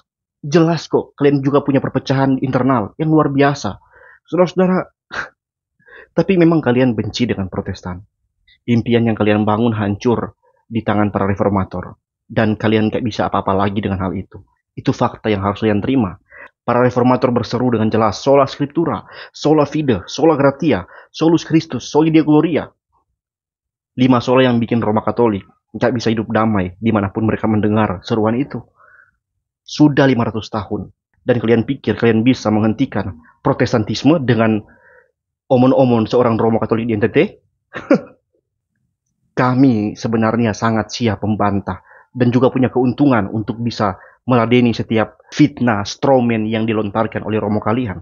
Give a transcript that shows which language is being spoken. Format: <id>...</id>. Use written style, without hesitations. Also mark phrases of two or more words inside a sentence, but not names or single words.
<id>Jelas kok, kalian juga punya perpecahan internal yang luar biasa. Saudara-saudara, tapi memang kalian benci dengan Protestan. Impian yang kalian bangun hancur di tangan para reformator. Dan kalian gak bisa apa-apa lagi dengan hal itu. Itu fakta yang harus kalian terima. Para reformator berseru dengan jelas,</id> <la>sola scriptura, sola fide, sola gratia, solus Christus, soli Deo gloria.</la> <id>5 sola yang bikin Roma Katolik gak bisa hidup damai dimanapun mereka mendengar seruan itu. Sudah 500 tahun. Dan kalian pikir kalian bisa menghentikan Protestantisme dengan omon-omon seorang Roma Katolik di NTT? Kami sebenarnya sangat siap membantah dan juga punya keuntungan untuk bisa meladeni setiap fitnah, strawman yang dilontarkan oleh romo kalian.</id>